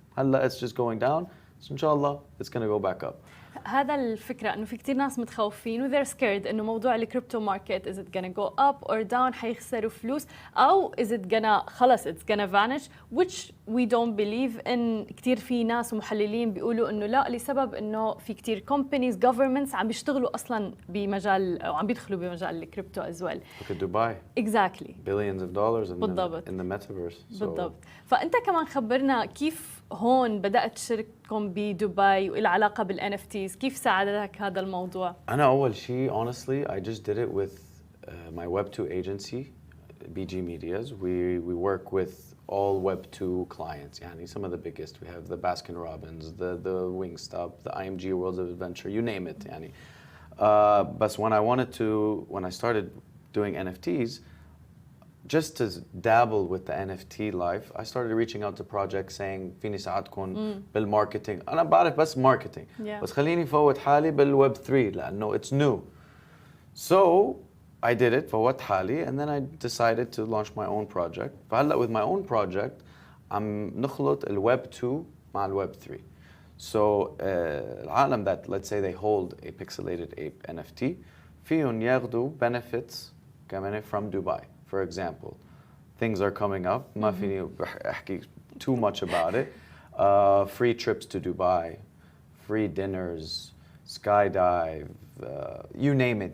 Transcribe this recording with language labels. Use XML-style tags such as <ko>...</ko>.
<en>هلا it's just going down. So إن شاء الله it's going to go back up. هذا الفكرة إنه في كتير ناس متخوفين و they're scared إنه موضوع الكريبتو market is it gonna go up or down حيخسروا فلوس أو is it gonna خلص it's gonna vanish which we don't believe in.</en> <ar>كتير في ناس ومحللين بيقولوا إنه لا لسبب إنه في كتير companies governments عم بيشتغلوا أصلاً بمجال أو عم بيدخلوا بمجال الكريبتو as well.</ar> <en>Look at Dubai. Exactly. Billions of dollars</en> <ar>بالضبط.</ar> <en>in the metaverse. So</en> <ar>بالضبط. فأنت كمان خبرنا كيف هون بدأت شركتكم بدبي وإلها علاقة بالان NFTs، كيف ساعدتك هذا الموضوع؟</ar> <en>أنا أول شيء honestly I just did it with my Web2 agency BG Medias. We work with all Web2 clients. يعني some of the biggest. We have the Baskin Robbins, the Wingstop, the IMG Worlds of Adventure, you name it.</en> <ar>يعني.</ar> <en>But when I started doing NFTs, just to dabble with the NFT life, I started reaching out to projects saying فيني ساعدكم بالماركتينج.</en> <ar>أنا بعرف بس ماركتينج. بس خليني فوت حالي بالويب 3 لأنه it's new.</ar> <en>So I did it فوت حالي and then I decided to launch my own project.</en> <ar>فهلا with my own project عم نخلط الويب 2 مع الويب 3.</ar> <en>So العالم that let's say they hold a pixelated ape NFT فيهم ياخدوا benefits كمان from Dubai. For example, things are coming up. ما فيني أحكي too much about it. Free trips to Dubai, free dinners, skydive, you name it.</en>